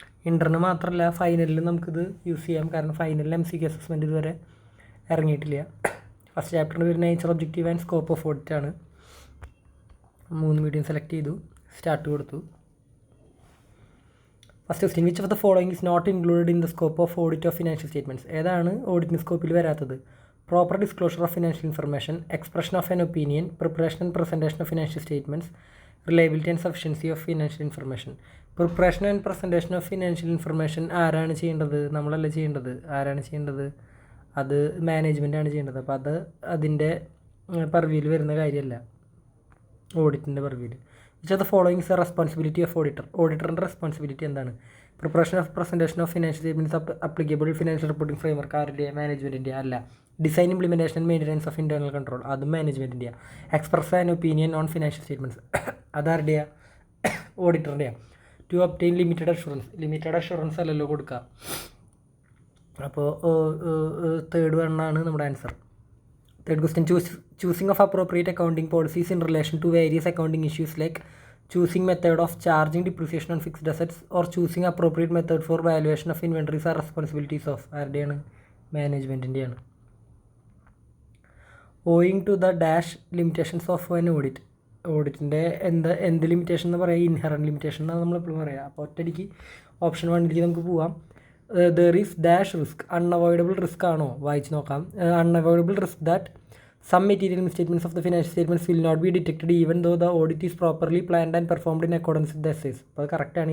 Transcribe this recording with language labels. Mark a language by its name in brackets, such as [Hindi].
[Malayalam] ഇൻ്ററിന് മാത്രമല്ല, ഫൈനലിൽ നമുക്കിത് യൂസ് ചെയ്യാം. കാരണം ഫൈനലിൽ MCQ അസസ്മെൻറ്റ് ഇതുവരെ ഇറങ്ങിയിട്ടില്ല. ഫസ്റ്റ് ചാപ്റ്ററിന് ഒരു nature, objective and scope of audit ആണ്. 3 മീഡിയം സെലക്ട് ചെയ്തു, സ്റ്റാർട്ട് കൊടുത്തു. [English] First question, which of the following is not included in the scope of audit of financial statements? [Malayalam] ഏതാണ് ഓഡിറ്റിന് സ്കോപ്പിൽ വരാത്തത്? [English] Proper disclosure of financial information, expression of an opinion, preparation and presentation of financial statements, reliability and sufficiency of financial information. Preparation and presentation of financial information [Malayalam] ആരാണ് ചെയ്യേണ്ടത്? നമ്മളല്ല ചെയ്യേണ്ടത്. ആരാണ് ചെയ്യേണ്ടത്? അത് മാനേജ്മെൻറ്റാണ് ചെയ്യേണ്ടത്. അപ്പോൾ അത് അതിൻ്റെ പർവ്യൂവിൽ വരുന്ന കാര്യമല്ല, ഓഡിറ്റിൻ്റെ പർവ്യൂവിൽ. [English] Which of the following is a responsibility of auditor? [Malayalam] ഓഡിറ്ററിൻ്റെ responsibility എന്താണ്? [English] preparation of presentation of financial statements applicable financial reporting framework [Malayalam] ആരുടെ? മാനേജ്മെൻറ്റിൻ്റെ. അല്ല. [English] design, implementation and maintenance of internal control, [Malayalam] അതും മാനേജ്മെൻറ്റിൻ്റെയാണ്. [English] express an opinion on financial statements, [Malayalam] അതാരുടെയാണ്? ഓഡിറ്ററിൻ്റെയാണ്. [English] to obtain limited assurance [Malayalam] അല്ലല്ലോ കൊടുക്കുക. അപ്പോൾ third വണ്ണാണ് നമ്മുടെ answer. [English] third question, choosing of appropriate accounting policies in relation to various accounting issues like choosing method of charging depreciation on fixed assets or choosing appropriate method for valuation of inventories are responsibilities of [Malayalam] ആരുടെയാണ്? മാനേജ്മെൻറ്റിൻ്റെയാണ്. [English] Owing to the dash limitations of an audit. [Malayalam] ഓഡിറ്റിൻ്റെ എന്ത് limitation എന്ന് പറയുക? Inherent limitation എന്നാണ് നമ്മളെപ്പോഴും പറയുക. അപ്പോൾ ഒറ്റയടിക്ക് option 1ലേക്ക് നമുക്ക് പോവാം. [English] There is dash risk, unavoidable risk ആണോ? [Malayalam] വായിച്ച് നോക്കാം. [English] Unavoidable risk that some material misstatements of the financial statements will not be detected even though the audit is properly planned and performed in accordance with the essays. [Malayalam] അപ്പോൾ കറക്റ്റാണ്.